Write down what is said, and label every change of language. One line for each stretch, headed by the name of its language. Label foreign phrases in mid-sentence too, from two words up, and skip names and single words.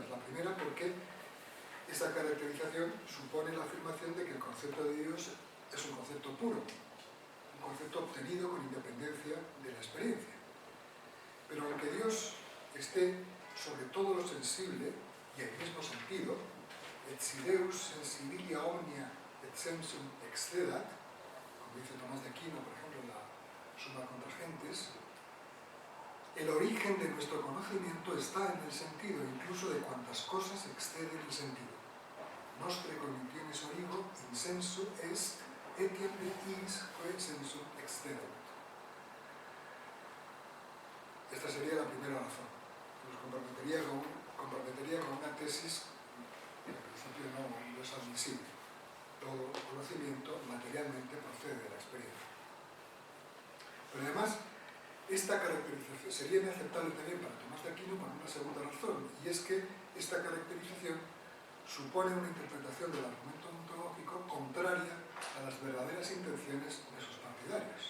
Spanish: La primera, porque esa caracterización supone la afirmación de que el concepto de Dios es un concepto puro, un concepto obtenido con independencia de la experiencia. Pero aunque Dios esté sobre todo lo sensible y en el mismo sentido,
Latin: et si Deus sensibilia omnia et sensum excedat,
Spanish: como dice Tomás de Aquino, por ejemplo, en la Summa contra Gentes, el origen de nuestro conocimiento está en el sentido incluso de cuantas cosas exceden el sentido.
Latin: Nostre cognitionis origo in sensu est etiam de is quae sensum excedebat.
Spanish: Esta sería la primera razón. Nos comprometería con una tesis que en principio no es admisible. Todo conocimiento materialmente procede de la experiencia. Pero además, esta caracterización sería inaceptable también para Tomás de Aquino por una segunda razón, y es que esta caracterización supone una interpretación del argumento ontológico contraria a las verdaderas intenciones de sus partidarios.